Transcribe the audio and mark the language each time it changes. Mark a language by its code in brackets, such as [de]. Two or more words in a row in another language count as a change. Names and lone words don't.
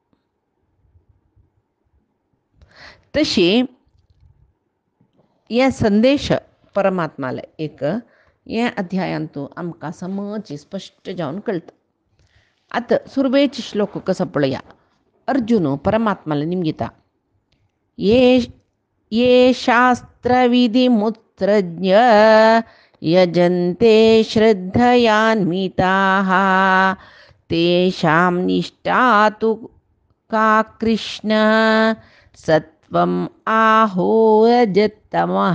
[kok] तशी हे संदेश परमात्माला एक हे अध्यायांतू आमकां समज स्पश्ट जावन कळटा. आतां सुरवेचे श्लोक कसो पळया. अर्जुन परमात्माला निमगिता. [sa] ये शास्त्रविधिमुत्सृज्य यजन्ते श्रद्धयान्विताः तेषां निष्ठा तु का कृष्ण सत्वम् आहोरजतमः.